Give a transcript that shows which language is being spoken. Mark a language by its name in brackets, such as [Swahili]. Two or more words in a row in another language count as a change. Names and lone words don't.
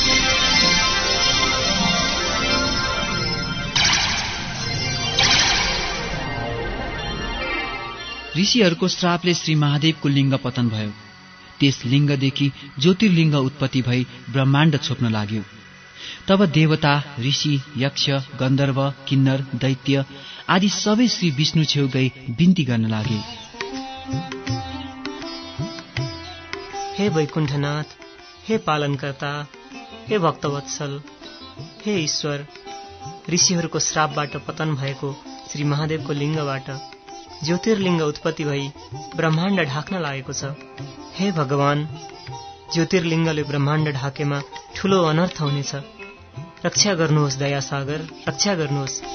[Nepali] ऋषिहरूको श्रापले श्री महादेवको लिङ्ग पतन भयो। त्यस लिङ्गदेखि ज्योतिर्लिङ्ग उत्पत्ति भई ब्रह्माण्ड छोप्न लाग्यो। तब देवता, ऋषि, यक्ष, गन्धर्व, किन्नर, दैत्य आदि सबै श्री विष्णु छेउ गई बिन्ती गर्न लागे। हे वैकुण्ठनाथ, हे पालनकर्ता, हे भक्तवत्सल, हे ईश्वर, ऋषिहरूको श्रापबाट पतन भएको श्री महादेवको लिङ्गबाट ज्योतिर्लिङ्ग उत्पत्ति भई ब्रह्माण्ड ढाक्न लागेको छ। हे भगवान, ज्योतिर्लिङ्गले ब्रह्माण्ड ढाकेमा ठूलो अनर्थ हुनेछ। रक्षा गर्नुहोस् दयासागर, रक्षा गर्नुहोस्।